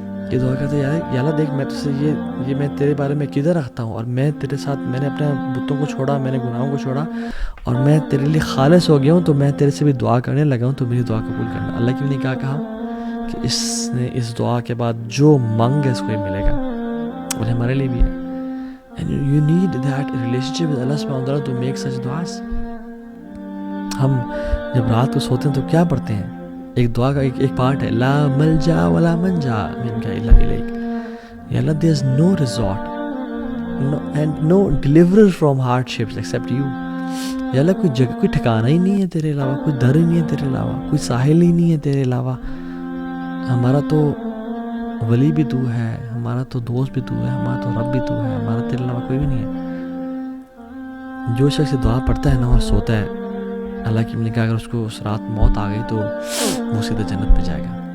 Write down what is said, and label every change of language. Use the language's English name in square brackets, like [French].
[Urdu] یہ دعا کرتے ہیں یا اللہ دیکھ میں تجھ سے یہ میں تیرے بارے میں کدھر رکھتا ہوں، اور میں تیرے ساتھ میں نے اپنے بتوں کو چھوڑا، میں نے گناہوں کو چھوڑا اور میں تیرے لیے خالص ہو گیا ہوں، تو میں تیرے سے بھی دعا کرنے لگا ہوں، تو میری دعا قبول کرنا. اللہ کی بھی نے کیا کہا کہ اس نے اس دعا کے بعد جو مانگ ہے اس کو ہی ملے گا، اور ہمارے لیے بھی ہے. [English] And you need that relationship with Allah subhanahu wa ta'ala to make such du'as. [Urdu] ہم جب رات کو سوتے ہیں تو کیا پڑھتے ہیں؟ ایک دعا کا ایک پارٹ ہے [Arabic] لا ملجا ولا منجا منک الا الیک. یا اللہ [English] there is no resort and no deliverer from hardships except you. [Urdu] یا اللہ کوئی جگہ کوئی ٹھکانہ ہی نہیں ہے تیرے علاوہ، کوئی در ہی نہیں ہے تیرے علاوہ، کوئی ساحل ہی نہیں ہے تیرے علاوہ. ہمارا تو ولی بھی تو ہے، ہمارا تو دوست بھی تو ہے، ہمارا تو رب بھی تو ہے، ہمارا تیرے علاوہ کوئی بھی نہیں ہے. جو شخص دعا پڑھتا ہے نا اور سوتا ہے، اللہ کی نے کہا اگر اس کو اس رات موت آ گئی تو وہ سیدھا جنت پہ جائے گا.